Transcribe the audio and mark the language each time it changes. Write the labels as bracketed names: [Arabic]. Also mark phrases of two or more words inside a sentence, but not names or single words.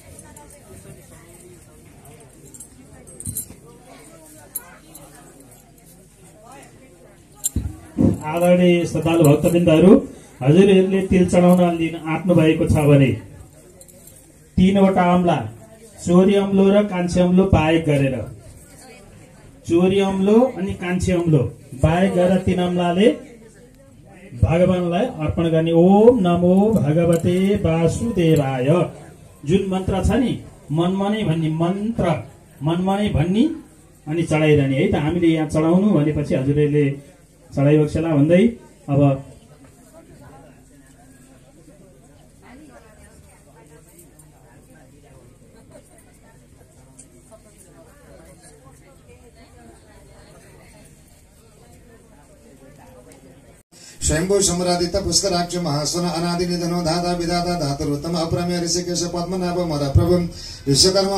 [Nepali] आदरणीय श्रद्धालु भक्तवृन्दहरू, हजुरहरूले तिल चढाउन लिन आँट्नु भएको छ भने 3वटा अम्ला, चोरी अम्लो र कान्छी अम्लो पाएक गरेर चोरी अम्लो अनि कान्छी अम्लो बाहेक गरेर 3 अम्लाले भगवानलाई अर्पण गर्ने। [Sanskrit] ओम नमो भगवते वासुदेवाय [Nepali] जुन मन्त्र छ नि मनमनै भन्ने मन्त्र मनमनै भन्ने अनि चढाइरहने है त। हामीले यहाँ चढाउनु भनेपछि हजुरले चढाइबक्सेला भन्दै अब [Sanskrit] स्वयंभू समरादित्य पुष्कराक्ष महास्वन अनादि निधनो धाता विधाता धातुरुत्तम अप्रमेय ऋषिकेश पद्मनाभ मरा प्रभु विश्वकर्मा